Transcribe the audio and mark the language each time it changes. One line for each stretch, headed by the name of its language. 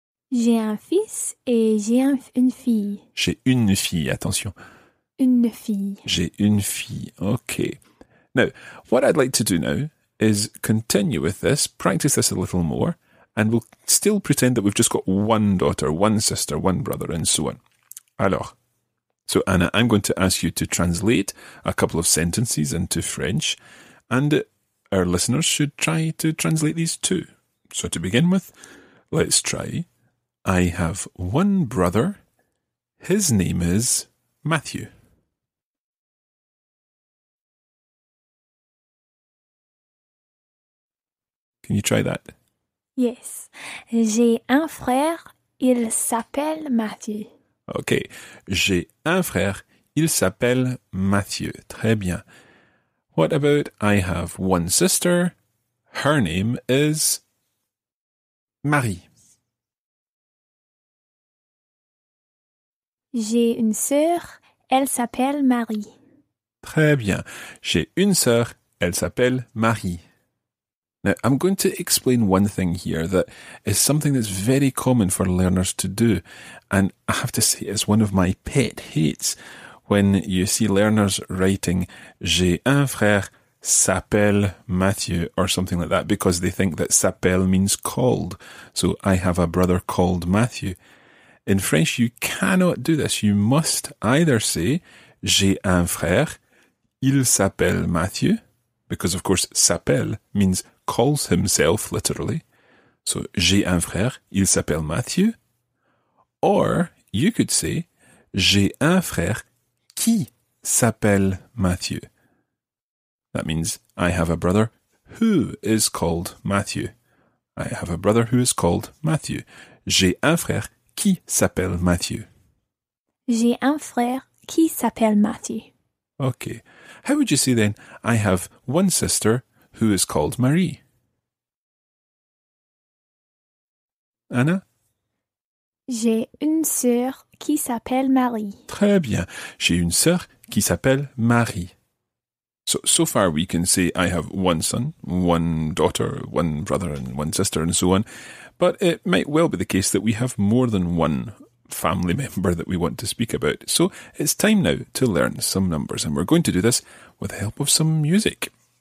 French: J'ai un fils et j'ai une fille. J'ai une fille, attention. Une fille. J'ai une fille. Okay.
English: Now, what I'd like to do now is continue with this, practice this a little more, and we'll still pretend that we've just got one daughter, one sister, one brother, and so on. Alors. So, Anna, I'm going to ask you to translate a couple of sentences into French, and our listeners should try to translate these too. So, to begin with, let's try. I have one brother. His name is Matthew. Can you try that? Yes.
French: J'ai un frère, il s'appelle Mathieu.
English: Okay.
French: J'ai un frère, il s'appelle Mathieu. Très bien.
English: What about I have one sister. Her name is Marie.
French: J'ai une sœur, elle s'appelle Marie. Très bien. J'ai une sœur, elle s'appelle Marie.
English: Now, I'm going to explain one thing here that is something that's very common for learners to do. And I have to say, it's one of my pet hates when you see learners writing,
French: j'ai un frère, s'appelle Mathieu,
English: or something like that, because they think that s'appelle means called. So, I have a brother called Matthew. In French, you cannot do this. You must either say,
French: j'ai un frère, il s'appelle Mathieu,
English: because of course, s'appelle means calls himself, literally.
French: So, j'ai un frère, il s'appelle Matthew.
English: Or, you could say,
French: j'ai un frère qui s'appelle Matthew.
English: That means, I have a brother who is called Matthew. I have a brother who is called Matthew.
French: J'ai un frère qui s'appelle Matthew. J'ai un frère qui s'appelle Mathieu.
English: Okay. How would you say then, I have one sister who is called Marie? Anna?
French: J'ai une sœur qui s'appelle Marie. Très bien. J'ai une sœur qui s'appelle Marie.
English: So far we can say I have one son, one daughter, one brother, and one sister, and so on. But it might well be the case that we have more than one family member that we want to speak about. So it's time now to learn some numbers, and we're going to do this with the help of some music.